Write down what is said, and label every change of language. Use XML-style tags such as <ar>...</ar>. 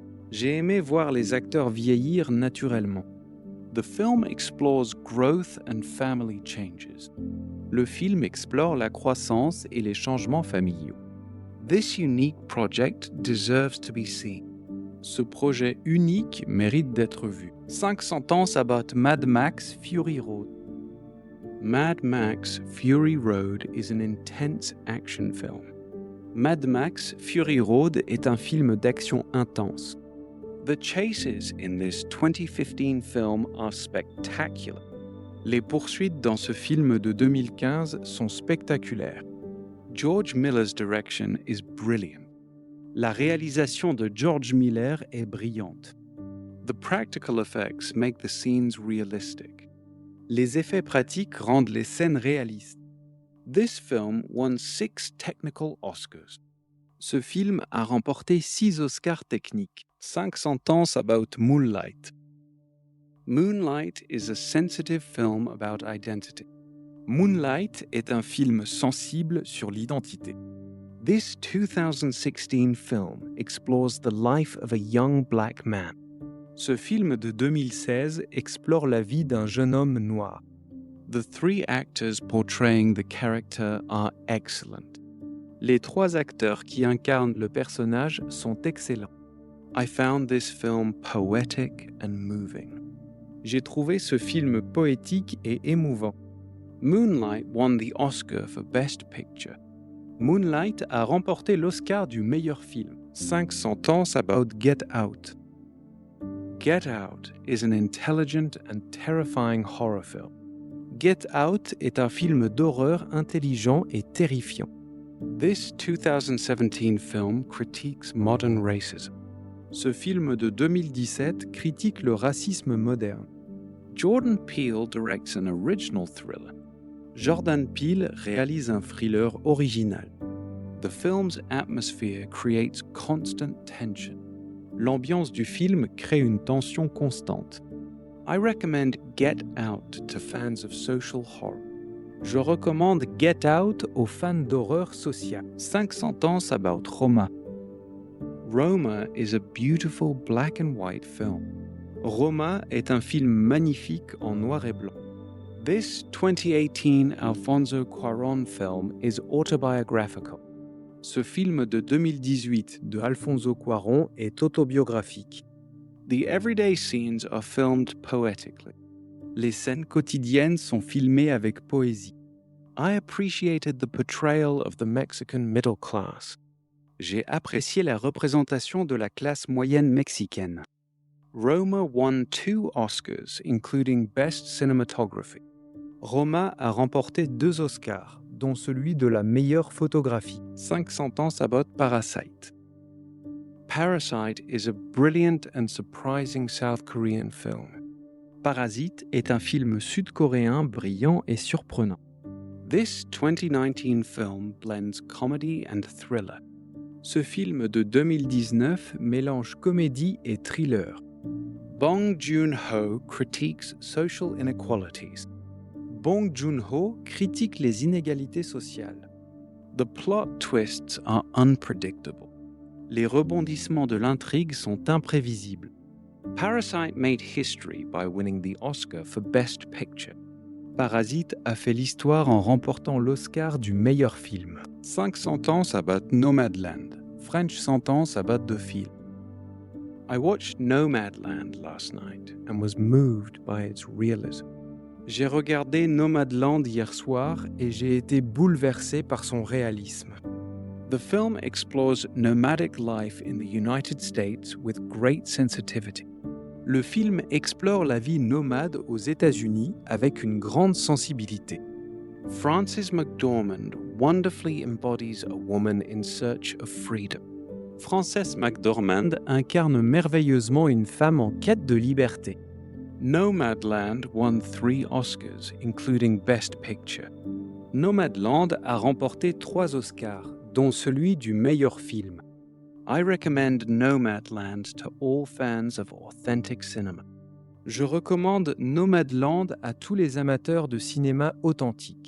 <fr>J'ai aimé voir les acteurs vieillir naturellement.</fr> <en>The film explores growth and family changes.</en> <fr>Le film explore la croissance et les changements familiaux.</fr> <en>This unique project deserves to be seen.</en> <fr>Ce projet unique mérite d'être vu.</fr> <en>5 sentences about Mad Max Fury Road. Mad Max Fury Road is an intense action film.</en> <fr>Mad Max Fury Road est un film d'action intense.</fr> <en>The chases in this 2015 film are spectacular.</en> <fr>Les poursuites dans ce film de 2015 sont spectaculaires.</fr> <en>George Miller's direction is brilliant.</en> <fr>La réalisation de George Miller est brillante.</fr> <en>The practical effects make the scenes realistic.</en> <fr>Les effets pratiques rendent les scènes réalistes.</fr> <en>This film won 6 technical Oscars.</en> <fr>Ce film a remporté 6 Oscars techniques.</fr> <en>5 sentences about Moonlight. Moonlight is a sensitive film about identity.</en> <fr>Moonlight est un film sensible sur l'identité.</fr> <en>This 2016 film explores the life of a young black man.</en> <fr>Ce film de 2016 explore la vie d'un jeune homme noir.</fr> <en>The 3 actors portraying the character are excellent.</en> <fr>Les 3 acteurs qui incarnent le personnage sont excellents.</fr> <en>I found this film poetic and moving.</en> <fr>J'ai trouvé ce film poétique et émouvant.</fr> <en>Moonlight won the Oscar for Best Picture.</en> <fr>Moonlight a remporté l'Oscar du meilleur film.</fr> <en>5 sentences about Get Out. Get Out is an intelligent and terrifying horror film.</en> <fr>Get Out est un film d'horreur intelligent et terrifiant.</fr> <en>This 2017 film critiques modern racism.</en> <fr>Ce film de 2017 critique le racisme moderne.</fr> <en>Jordan Peele directs an original thriller.</en> <fr>Jordan Peele réalise un thriller original.</fr> <en>The film's atmosphere creates constant tension.</en> <fr>L'ambiance du film crée une tension constante.</fr> <en>I recommend Get Out to fans of social horror.</en> <fr>Je recommande Get Out aux fans d'horreur sociale.</fr> <en>5 sentences about Roma. Roma is a beautiful black and white film.</en> <fr>Roma est un film magnifique en noir et blanc.</fr> <en>This 2018 Alfonso Cuarón film is autobiographical.</en> <fr>Ce film de 2018 de Alfonso Cuarón est autobiographique.</fr> <en>The everyday scenes are filmed poetically.</en> <fr>Les scènes quotidiennes sont filmées avec poésie.</fr> <en>I appreciated the portrayal of the Mexican middle class.</en> <fr>J'ai apprécié la représentation de la classe moyenne mexicaine.</fr> <en>Roma won 2 Oscars, including Best Cinematography.</en> <fr>Roma a remporté 2 Oscars, dont celui de la meilleure photographie. 500 ans sabote Parasite.</fr> <en>Parasite is a brilliant and surprising South Korean film.</en> <fr>Parasite est un film sud-coréen brillant et surprenant.</fr> <en>This 2019 film blends comedy and thriller.</en> <fr>Ce film de 2019 mélange comédie et thriller.</fr> <en>Bong Joon-ho critiques social inequalities.</en> <fr>Bong Joon-ho critique les inégalités sociales.</fr> <en>The plot twists are unpredictable.</en> <fr>Les rebondissements de l'intrigue sont imprévisibles.</fr> <en>Parasite made history by winning the Oscar for Best Picture.</en> <fr>Parasite a fait l'histoire en remportant l'Oscar du meilleur film.</fr> <en>5 sentences about Nomadland. French sentence about the film. I watched Nomadland last night And was moved by its realism.</en> <fr>J'ai regardé Nomadland hier soir et j'ai été bouleversé par son réalisme.</fr> <en>The film explores nomadic life in the United States with great sensitivity.</en> <fr>Le film explore la vie nomade aux États-Unis avec une grande sensibilité.</fr> <en>Frances McDormand wonderfully embodies a woman in search of freedom.</en> <fr>Frances McDormand incarne merveilleusement une femme en quête de liberté.</fr> <en>Nomadland won 3 Oscars, including Best Picture.</en> <fr>Nomadland a remporté 3 Oscars, dont celui du meilleur film.</fr> <en>I recommend Nomadland to all fans of authentic cinema.</en> <fr>Je recommande Nomadland à tous les amateurs de cinéma authentique.</fr>